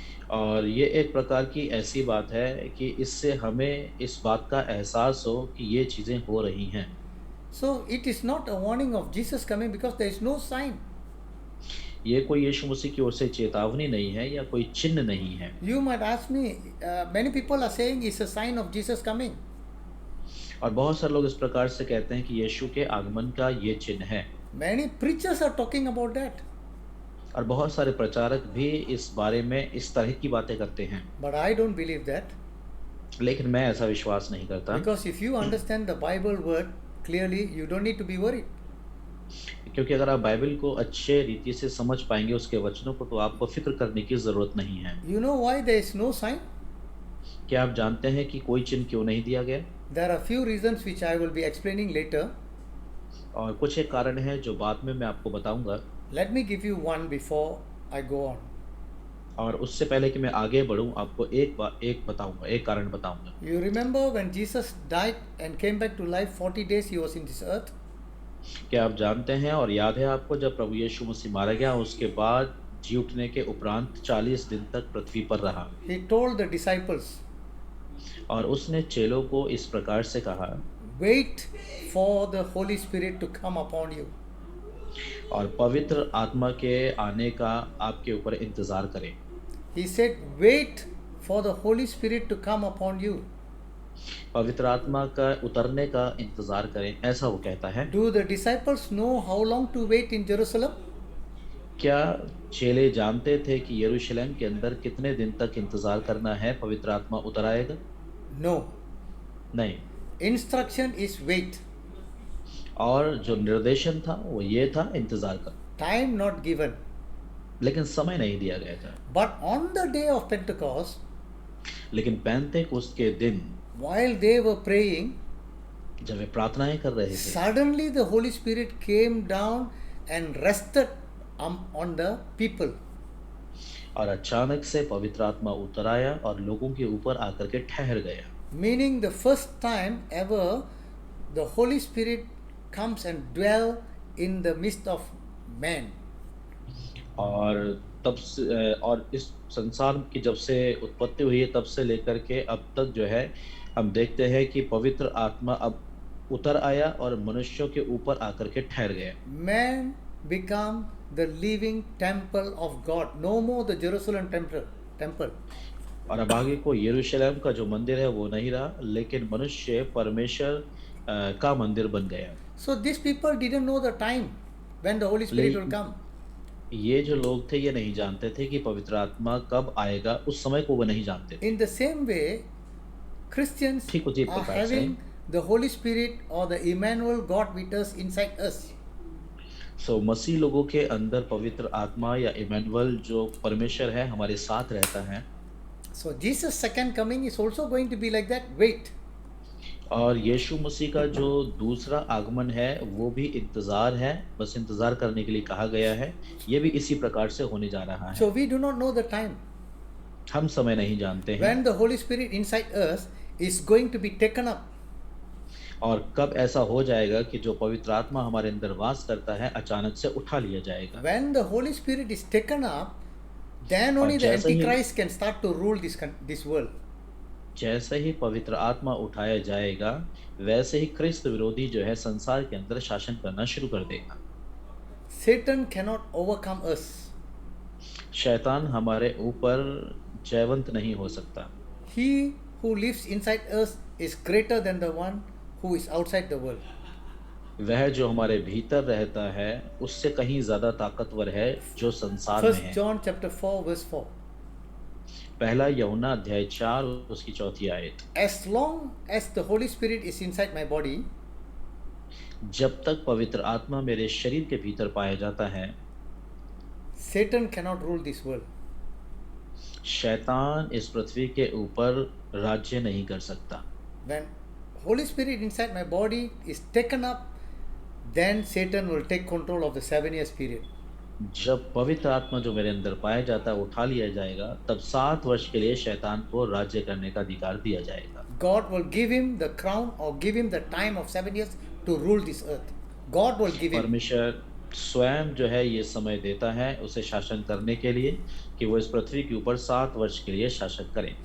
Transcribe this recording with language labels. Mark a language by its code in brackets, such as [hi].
[hi] और ये एक प्रकार की ऐसी बात है कि इससे हमें इस बात का एहसास हो कि ये चीज़ें हो रही हैं। [en] So it is not a warning of Jesus coming because there is no sign. [hi] ये कोई यीशु मसीह की ओर से चेतावनी नहीं है या कोई चिन्ह नहीं है। [en] You might ask me, many people are saying it's a sign of Jesus coming. [hi] और बहुत सारे लोग इस प्रकार से कहते हैं कि यीशु के आगमन का ये चिन्ह है। [en] Many preachers are talking about that. [hi] और बहुत सारे प्रचारक भी इस बारे में इस तरह की बातें करते हैं, [en] But I don't believe that. [hi] लेकिन मैं ऐसा विश्वास नहीं करता, [en] Because if you understand the Bible word clearly, you don't need to be worried. [hi] क्योंकि अगर आप बाइबल को अच्छे रीति से समझ पाएंगे उसके वचनों को, तो आपको फिक्र करने की जरूरत नहीं है। [en] You know why there is no sign? [hi] क्या आप जानते हैं कि कोई चिन्ह क्यों नहीं दिया गया? [en] There are few reasons which I will be explaining later. [hi] और कुछ एक कारण है जो बाद में मैं आपको बताऊंगा। [en] Let me give you one before I go on. [hi] और उससे पहले कि मैं आगे बढ़ूं, आपको एक बताऊंगा, एक कारण बताऊंगा। [en] You remember when Jesus died and came back to life, 40 days he was in this earth? [hi] क्या आप जानते हैं और याद है आपको जब प्रभु यीशु मसीह मारा गया, उसके बाद जी उठने के उपरांत 40 दिन तक पृथ्वी पर रहा। [en] He told the disciples, [hi] और उसने चेलों को इस प्रकार से कहा, [en] wait for the Holy Spirit to come upon you. [hi] और पवित्र आत्मा के आने का आपके ऊपर इंतजार करें। [en] He said, wait for the Holy Spirit to come upon you. [hi] पवित्र आत्मा का उतरने का इंतजार करें, ऐसा वो कहता है। [en] Do the disciples know how long to wait in Jerusalem? [hi] क्या चेले जानते थे कि यरूशलेम के अंदर कितने दिन तक इंतजार करना है, पवित्र आत्मा उतर आएगा? [en] No. [hi] नहीं। [en] Instruction is wait. [hi] और जो निर्देशन था वो ये था, इंतजार कर। [en] Time not given. [hi] लेकिन समय नहीं दिया गया था। [en] But on the day of Pentecost, [hi] लेकिन पेंतेकोस्त के दिन [en] while they were praying, [hi] जब वे प्रार्थनाएं कर रहे थे, [en] suddenly the Holy Spirit came down and rested on the people. [hi] और अचानक से पवित्र आत्मा उतर आया और लोगों के ऊपर आकर के ठहर गया। [en] Meaning the first time ever the Holy Spirit comes and dwell in the midst of men. [hi] और तब से और इस संसार की जब से उत्पत्ति हुई है तब से लेकर के अब तक जो है हम देखते हैं कि पवित्र आत्मा अब उतर आया और मनुष्यों के ऊपर आकर के ठहर गया। [en] Man become the living temple of God. No more the Jerusalem temple. [hi] और अब आगे को यरूशलेम का जो मंदिर है वो नहीं रहा, लेकिन मनुष्य परमेश्वर का मंदिर बन गया। [en] So these people didn't know the time when the Holy Spirit will come. [hi] ये जो लोग थे ये नहीं जानते थे कि पवित्र आत्मा कब आएगा, उस समय को वो नहीं जानते थे। [en] In the same way, Christians [hi] ठीक उसी [en] are [hi] प्रकार से [en] having the Holy Spirit or the Emmanuel God with us inside us. [hi] मसीह लोगों के अंदर पवित्र आत्मा या इमैनुअल जो परमेश्वर है हमारे साथ रहता है। [en] So Jesus' second coming is also going to be like that. Wait. [hi] और यीशु मसीह का जो दूसरा आगमन है वो भी इंतजार है, बस इंतजार करने के लिए कहा गया है। ये भी इसी प्रकार से होने जा रहा है। [en] So we do not know the time [hi] हम समय नहीं जानते हैं [en] when the Holy Spirit inside us is going to be taken up. [hi] और कब ऐसा हो जाएगा कि जो पवित्र आत्मा हमारे अंदर वास करता है अचानक से उठा लिया जाएगा। [en] When the Holy Spirit is taken up, then only the [hi] जैसे ही- [en] Antichrist can start to rule this world. [hi] जैसे ही पवित्र आत्मा उठाया जाएगा वैसे ही क्रिस्त विरोधी जो है संसार के अंदर शासन करना शुरू कर देगा। [en] Satan cannot overcome us. [hi] शैतान हमारे ऊपर जयवंत नहीं हो सकता। [en] He who lives inside us is greater than the one who is outside the world. [hi] वह जो हमारे भीतर रहता है उससे कहीं ज्यादा ताकतवर है जो संसार में [en] 1 [hi] है। [en] John chapter 4 verse 4. [hi] पहला यूहन्ना अध्याय 4 उसकी चौथी आयत। [en] As long as the Holy Spirit is inside my body, [hi] जब तक पवित्र आत्मा मेरे शरीर के भीतर पाया जाता है [en] Satan cannot rule this world. [hi] शैतान इस पृथ्वी के ऊपर राज्य नहीं कर सकता। [en] When Holy Spirit inside my body is taken up, then Satan will take control of the 7 years period. [hi] जब पवित्र आत्मा जो मेरे अंदर पाया जाता है उठा लिया जाएगा तब 7 वर्ष के लिए शैतान को राज्य करने का अधिकार दिया जाएगा। [en] God will give him the crown or give him the time of 7 years to rule this earth. God will give him. [hi] परमेश्वर स्वयं जो है ये समय देता है उसे शासन करने के लिए कि वो इस पृथ्वी के ऊपर 7 वर्ष के लिए शासन करें।